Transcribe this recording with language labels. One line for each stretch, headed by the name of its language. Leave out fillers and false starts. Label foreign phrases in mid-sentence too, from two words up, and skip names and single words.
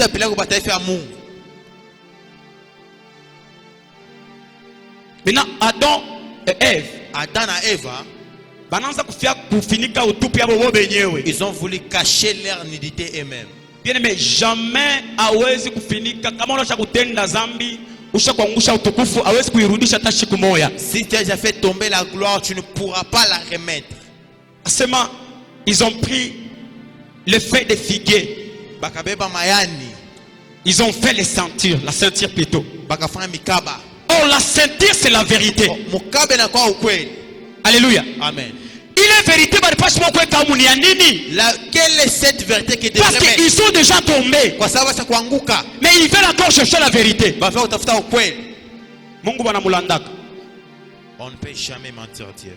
French: Maintenant, Adam et Ève, ils ont voulu cacher leur nudité eux-mêmes. Bien aimé,
Swahili: jamais hawezi kufinika kama unataka kutenda dhambi ushakuangusha utukufu hawezi kuirudisha hata siku moja.
French: Si tu as déjà fait tomber la gloire, tu ne pourras pas la remettre. Seulement, ils ont pris le feuille de figuier.
Swahili: Bakabeba mayani.
French: Ils ont fait les ceintures, la ceinture plutôt.
Swahili: Bakafanya mikaba.
French: Oh, la ceinture c'est la vérité.
Swahili: Mukabe na kwa ukweli.
French: Alléluia. Amen. Il est vérité, quelle est cette vérité qui parce qu'ils sont déjà tombés. Mais ils veulent encore chercher la vérité. On ne peut jamais mentir Dieu.